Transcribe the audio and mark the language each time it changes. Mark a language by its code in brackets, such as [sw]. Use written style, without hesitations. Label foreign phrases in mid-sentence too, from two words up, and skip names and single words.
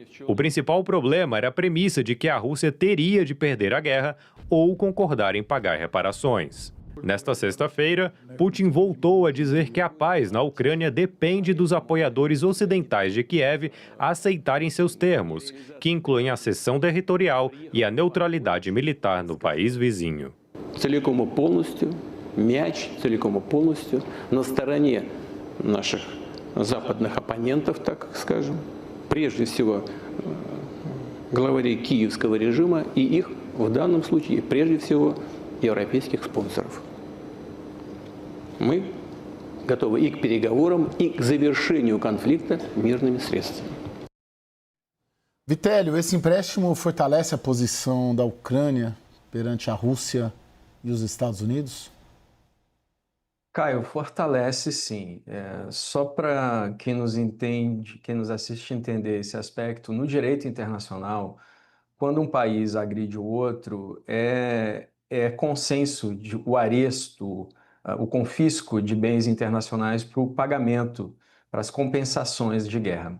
[pt] O principal problema era a premissa de que a Rússia teria de perder a guerra ou concordar em pagar reparações. Nesta sexta-feira, Putin voltou a dizer que a paz na Ucrânia depende dos apoiadores ocidentais de Kiev aceitarem seus termos, que incluem a cessão territorial e a neutralidade militar no país vizinho. [ru] Целиком и полностью, мяч целиком и полностью на стороне наших западных оппонентов, так скажем, прежде всего главарей киевского режима и их, в данном случае, прежде всего, европейских спонсоров. Мы готовы и к переговорам, и к завершению конфликта мирными средствами. [pt] Vitélio, esse empréstimo fortalece a posição da Ucrânia perante a Rússia e os Estados Unidos? Caio, fortalece sim. Só para quem nos entende, quem nos assiste entender esse aspecto, no direito internacional, quando um país agride o outro, é consenso o aresto, o confisco de bens internacionais para o pagamento, para as compensações de guerra.